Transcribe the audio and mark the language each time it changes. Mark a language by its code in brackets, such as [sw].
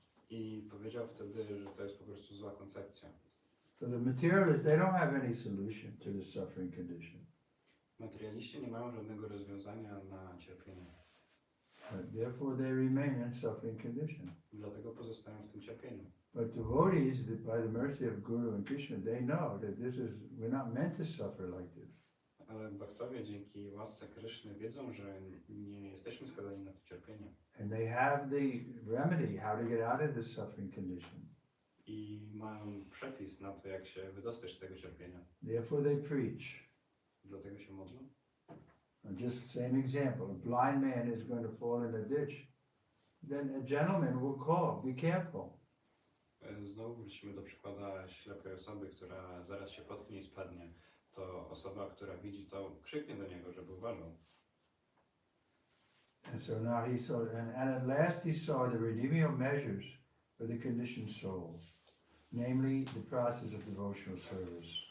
[pl] I powiedział wtedy, że to jest po prostu zła koncepcja. [en] So the materialists, they don't have any solution to the suffering condition. [pl] Materialiści nie mają żadnego rozwiązania na cierpienie. [en] Therefore they remain in suffering condition. [pl] Dlatego pozostają w tym cierpieniu. [en] But devotees, by the mercy of Guru and Krishna, they know that we're not meant to suffer like this. [pl] Ale bhaktowie dzięki łasce Kryszny wiedzą, że nie jesteśmy skazani na to cierpienie. [en] And they have the remedy how to get out of this suffering condition. [pl] I mają przepis na to, jak się wydostać z tego cierpienia. [en] Therefore they preach. [pl] Dlatego się modlą. [en] Just same example, a blind man is going to fall in a ditch. Then a gentleman will call, be careful. [pl] Znowu wrócimy do przykładu ślepej osoby, która zaraz się potknie i spadnie. To osoba, która widzi to, krzyknie do niego, żeby uważał. [en] And so now he saw, and at last he saw the remedial measures for the conditioned soul, namely the process of devotional service.